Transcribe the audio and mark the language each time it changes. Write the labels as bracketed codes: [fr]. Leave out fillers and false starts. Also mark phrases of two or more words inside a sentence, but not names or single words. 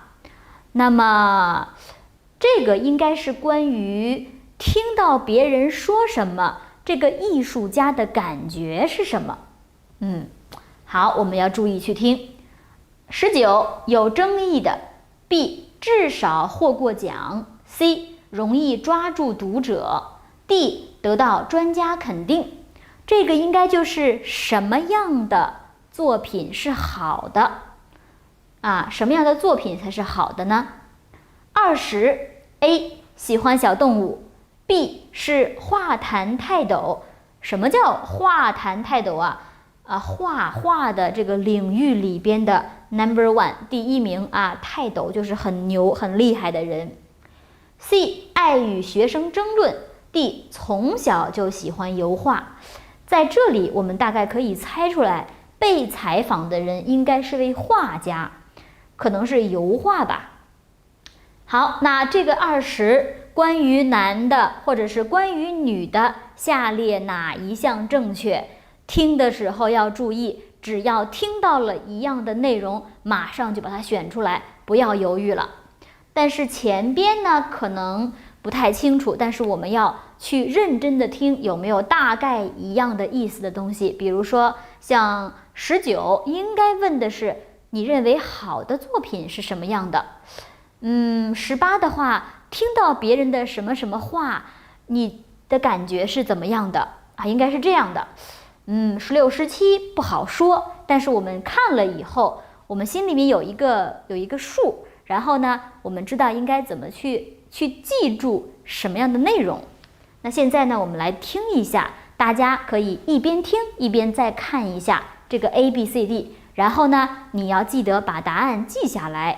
[zh] 那麼這個應該是關於聽到別人說什麼，這個藝術家的感覺是什麼。好，我們要注意去聽。19有爭議的， B 至少獲過獎， C 容易抓住讀者， D 得到專家肯定。這個應該就是什麼樣的作品是好的什麼樣的作品才是好的呢？20 A 喜歡小動物， B 是畫壇泰斗。什麼叫畫壇泰斗畫畫的這個領域裡邊的 No.1 第一名啊，泰斗就是很牛很厲害的人。C 愛與學生爭論。D 從小就喜歡油畫。在這裡我們大概可以猜出來，被採訪的人應該是位畫家，可能是油畫吧。好，那這個20關於男的或者是關於女的，下列哪一項正確？聽的時候要注意，只要聽到了一樣的內容，馬上就把它選出来，不要猶豫了。但是前邊呢可能不太清楚，但是我們要去認真的听，有没有大概一樣的意思的東西。比如說像19應該問的是你認為好的作品是什麼樣的。18的话，听到別人的什麼什麼話，你的感覺是怎麼樣的啊？應該是這樣的。16、17不好說，但是我們看了以後，我們心裡面有一個數，然後呢，我們知道应该怎麼去記住什麼樣的內容。那現在呢，我们來聽一下，大家可以一邊聽一邊再看一下這個 ABCD， 然後呢，你要記得把答案記下來。